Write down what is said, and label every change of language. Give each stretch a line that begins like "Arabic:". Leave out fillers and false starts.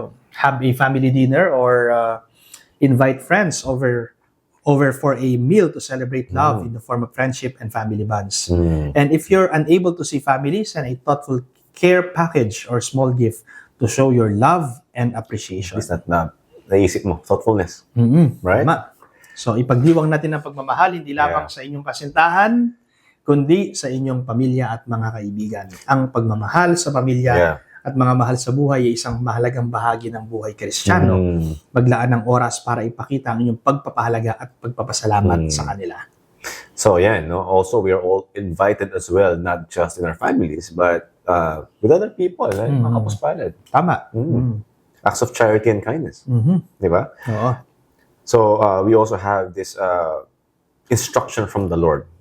English: So, have a family dinner or invite friends over for a meal to celebrate love in the form of friendship and family bonds. And if you're unable to see family, send a thoughtful care package or small gift to show your love and appreciation. It's not
Filipino: na naisip mo, thoughtfulness.
English: Right?
Filipino: Tama. So, ipagdiwang natin ang pagmamahal, hindi lamang sa inyong kasintahan, kundi sa inyong pamilya at mga kaibigan. Ang pagmamahal sa pamilya
English: Yeah.
Filipino: at mga mahal sa buhay ay isang mahalagang bahagi ng buhay Kristiyano. Maglaan ng oras para ipakita ang inyong pagpapahalaga at pagpapasalamat sa kanila.
English: So, yeah, no? Also, we are all invited as well, not just in our families, but with other people, like
Filipino: mga kapuspalad. Tama.
English: Acts of charity and kindness.
Filipino: Di ba? Oo.
English: So, we also have this instruction from the Lord.